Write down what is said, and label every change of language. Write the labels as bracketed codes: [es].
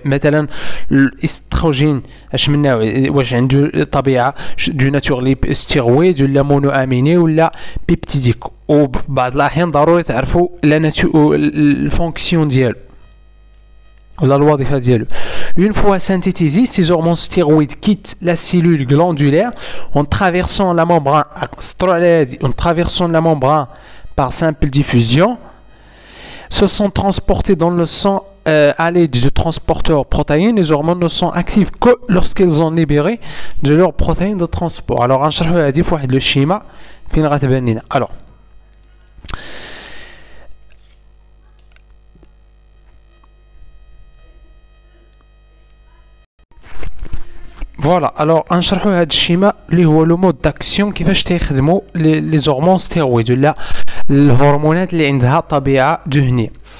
[ar] مثلا الاستروجين اش من نوع، واش عنده طبيعه [fr] دو ناتور لي ستيرويد [ar] ولا [fr] مونو اميني [ar] ولا بيبتيديك. وبعض الاحيان ضروري تعرفوا [fr] لا ناتور الفونكسيون [ar] ديالو ولا الوظيفه ديالو. [fr] Une fois synthétisés, ces hormones stéroïdes quittent la cellule glandulaire en traversant la membrane par simple diffusion, se sont transportés dans le sang à l'aide de transporteurs protéines. Les hormones ne sont actives que lorsqu'elles ont libéré de leurs protéines de transport. [ar] Alors, نشرحوا هذه في واحد لو شيما فين غتبان لنا. Alors فوالا غنشرحوا هذا الشيما اللي هو [fr] لو مود داكسيون، [ar] كيفاش تيخدموا [fr] لي زورمون ستيرويد [ar] ولا الهرمونات اللي عندها طبيعه دهنيه.